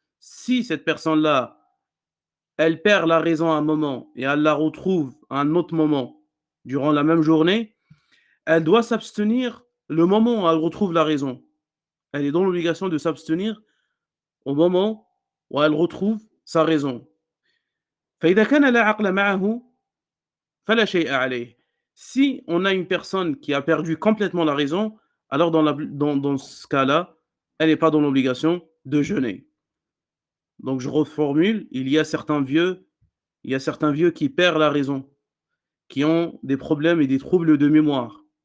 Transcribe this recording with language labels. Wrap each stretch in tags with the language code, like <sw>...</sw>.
<fr>Si cette personne-là, elle perd la raison à un moment et elle la retrouve à un autre moment durant la même journée, elle doit s'abstenir le moment où elle retrouve la raison. Elle est dans l'obligation de s'abstenir au moment où elle retrouve sa raison.</fr> <ar>فإذا كان لا عقل معه فلا شيء عليه.</ar> <fr>Si on a une personne qui a perdu complètement la raison, alors dans ce cas-là, elle n'est pas dans l'obligation de jeûner. Donc je reformule, il y a certains vieux qui perdent la raison, qui ont des problèmes et des troubles de mémoire.</fr>